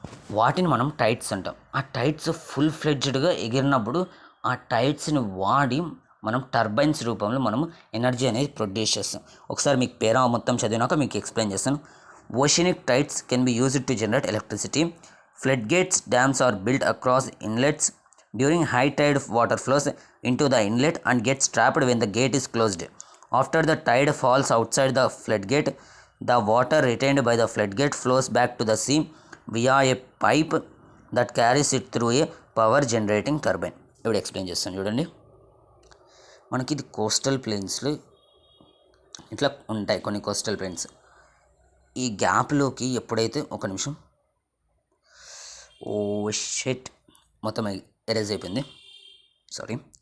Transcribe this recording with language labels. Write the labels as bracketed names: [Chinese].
[Telugu] వాటిని మనం టైడ్స్ అంటాం. ఆ టైడ్స్ ఫుల్ ఫ్లెడ్జ్డ్గా ఎగిరినప్పుడు ఆ టైడ్స్ని వాడి మనం టర్బైన్స్ రూపంలో మనము ఎనర్జీ అనేది ప్రొడ్యూస్ చేస్తాం. ఒకసారి మీకు పేరా మొత్తం చదివినాక మీకు ఎక్స్ప్లెయిన్ చేస్తాను. [English] Oceanic tides can be used to generate electricity. Flood gates dams are built across inlets during high tide water flows into the inlet and gets trapped when the gate is closed. After the tide falls outside the floodgate, the water retained by the floodgate flows back to the sea via a pipe that carries it through a power generating turbine. [Telugu] ఇప్పుడు explain చేస్తాను చూడండి. మనకి ఇది coastal ప్లేన్స్లో ఇట్లా ఉంటాయి కొన్ని coastal planes. ఈ గ్యాప్లోకి ఎప్పుడైతే ఒక నిమిషం, ఓ షెట్, మొత్తం ఎరేజ్ అయిపోయింది, సారీ.